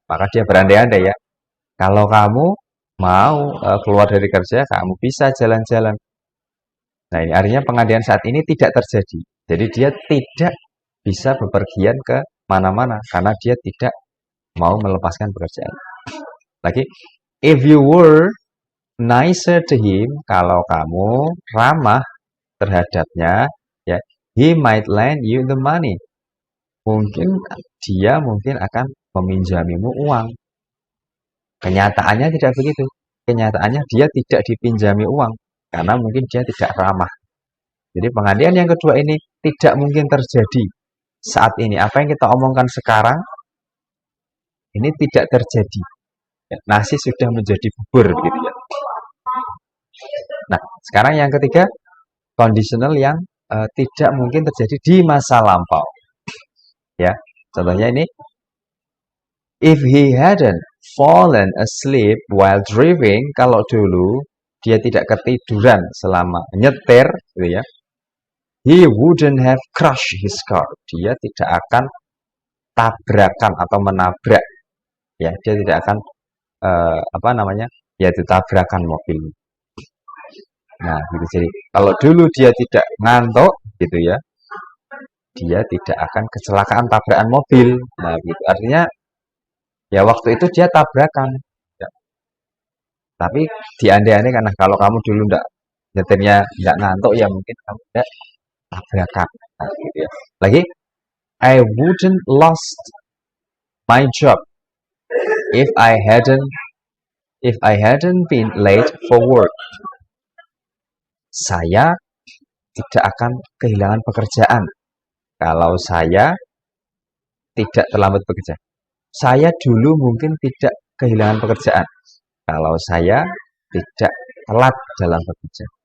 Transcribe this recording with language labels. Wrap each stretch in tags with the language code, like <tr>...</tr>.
<id>Maka dia berandai-andai ya, kalau kamu mau keluar dari kerja, kamu bisa jalan-jalan. Nah, ini artinya pengandaian saat ini tidak terjadi. Jadi dia tidak bisa bepergian ke mana-mana karena dia tidak mau melepaskan pekerjaan.</id> <en>Lagi, if you were nicer to him,</en> <id>kalau kamu ramah terhadapnya,</id> <en>ya, he might lend you the money.</en> <id>Dia mungkin akan meminjamimu uang. Kenyataannya tidak begitu. Kenyataannya dia tidak dipinjami uang karena mungkin dia tidak ramah. Jadi pengandaian yang kedua ini tidak mungkin terjadi saat ini. Apa yang kita omongkan sekarang ini tidak terjadi. Ya, nasi sudah menjadi bubur gitu ya. Nah, sekarang yang ketiga, conditional yang tidak mungkin terjadi di masa lampau. Ya, contohnya ini.</id> <en>If he hadn't fallen asleep while driving,</en> <id>kalau dulu dia tidak ketiduran selama nyetir, gitu ya,</id> <en>he wouldn't have crushed his car.</en> <id>Dia tidak akan tabrakan atau menabrak, ya, dia tidak akan apa namanya, yaitu tabrakan mobil. Nah, gitu. Jadi kalau dulu dia tidak ngantuk, gitu ya, dia tidak akan kecelakaan tabrakan mobil. Nah, gitu. Artinya ya waktu itu dia tabrakan. Ya. Tapi diandai-andai karena kalau kamu dulu ndak nyetirnya nggak ngantuk ya mungkin kamu tidak tabrakan. Nah, gitu ya.</id> <en>Lagi, I wouldn't lost my job if I hadn't been late for work.</en> <id>Saya tidak akan kehilangan pekerjaan kalau saya tidak terlambat bekerja. Saya dulu mungkin tidak kehilangan pekerjaan kalau saya tidak telat dalam bekerja.</id>